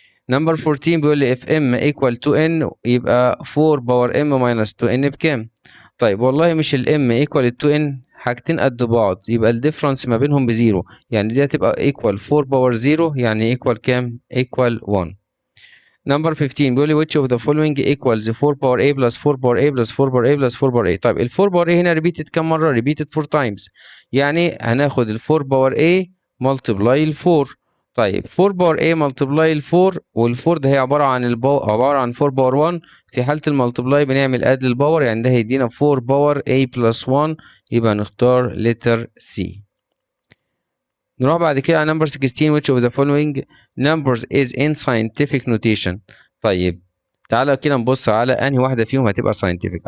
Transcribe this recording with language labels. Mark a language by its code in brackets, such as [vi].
[ar] نمبر 14 بيقول لي [en] if m equal to n [ar] يبقى 4 باور m minus 2n بكام؟ طيب والله مش ال m equal to n حاجتين قد بعض، يبقى الديفرنس ما بينهم بزيرو، يعني دي هتبقى equal 4 باور 0 يعني equal كام؟ equal 1. نمبر 15 بيقول لي [en] which of the following equals 4 power a plus 4 power a plus 4 power a plus 4 power a. [ar] طيب ال 4 باور a هنا repeated كام مرة؟ repeated 4 times، يعني هناخد ال 4 باور a multiply ال 4. طيب 4 باور a multiply ال 4، وال 4 ده هي عبارة عن عبارة عن 4 باور 1. في حالة الملتبلاي بنعمل اد للباور، يعني ده هيدينا 4 باور a plus 1، يبقى نختار letter C. نروح بعد كده على نمبر 16 [en] which of the following numbers is in scientific notation. [ar] طيب تعالى كده نبص على انهي واحده فيهم هتبقى scientific.